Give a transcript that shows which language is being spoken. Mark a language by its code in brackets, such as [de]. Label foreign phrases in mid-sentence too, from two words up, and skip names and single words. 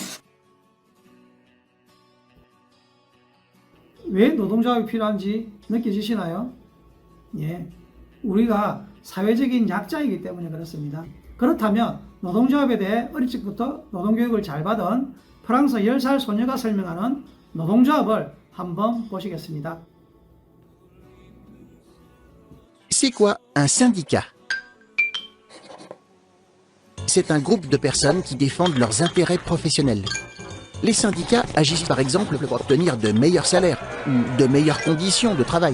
[ko] 왜 노동조합이 필요한지 느껴지시나요? 예, 우리가 사회적인 약자이기 때문에 그렇습니다. 그렇다면 노동조합에 대해 어릴 적부터 노동교육을 잘 받은 프랑스 10살 소녀가 설명하는 노동조합을 한번 보시겠습니다. [fr] C'est quoi un syndicat? C'est un groupe de personnes qui défendent leurs intérêts professionnels. Les syndicats agissent par exemple pour obtenir de meilleurs salaires ou de meilleures conditions de travail.